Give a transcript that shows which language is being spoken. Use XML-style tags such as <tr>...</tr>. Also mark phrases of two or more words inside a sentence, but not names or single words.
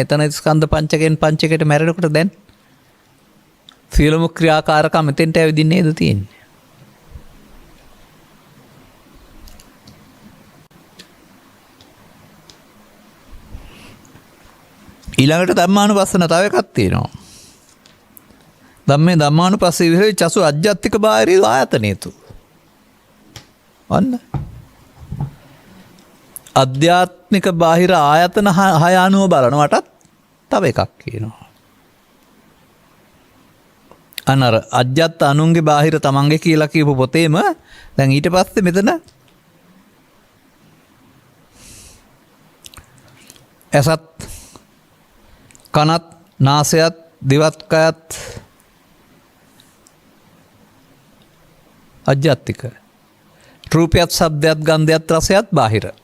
<si>එතන ස්කන්ධ පංචකයෙන් පංචකයට මැරෙනකොට දැන් සියලුම ක්‍රියාකාරකම් මෙතෙන්ට ඇවිදින්න නේද තියෙන්නේ. ඊළඟට ධම්මානුපස්සන තව එකක් තියෙනවා.</si> <pi>ධම්මේ ධම්මානුපස්සී විහෙරති චසු අජ්ජත්තික බාහිරී ආයතනේතු.</pi> <si>අන්න අධ්‍යාත්මික බාහිර ආයතන හය අනුව බලනවටත් තව එකක් කියනවා. අනර අජ්‍යත්ත අනුන්ගේ බාහිර තමන්ගේ කියලා කියපු පොතේම දැන් ඊට පස්සේ මෙතන ඇසත් කනත් නාසයත් දිවත්කයත් අජ්‍යත්තික රූපයත් ශබ්දයත් ගන්ධයත් රසයත් බාහිර.</si>